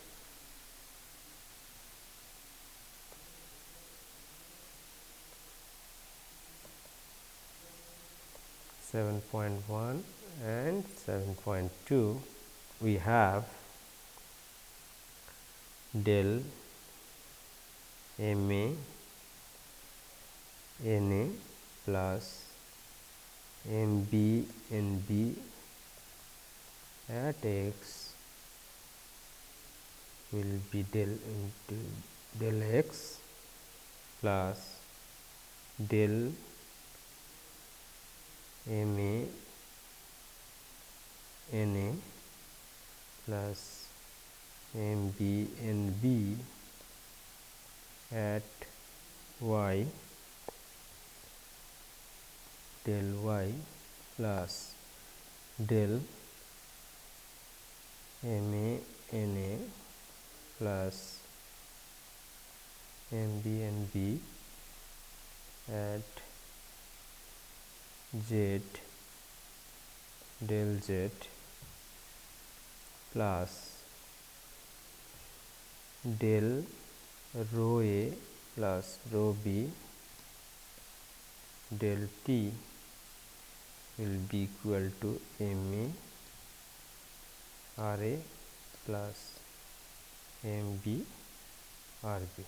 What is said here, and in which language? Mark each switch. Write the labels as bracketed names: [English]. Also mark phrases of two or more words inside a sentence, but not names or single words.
[English] and 7.2, we have del m a n a plus m b n b at x will be del into del x plus del m a n a plus m b n b at y del y plus del m a Na plus MBNB at Z del Z plus del rho A plus rho B del T will be equal to MA RA plus MB RB.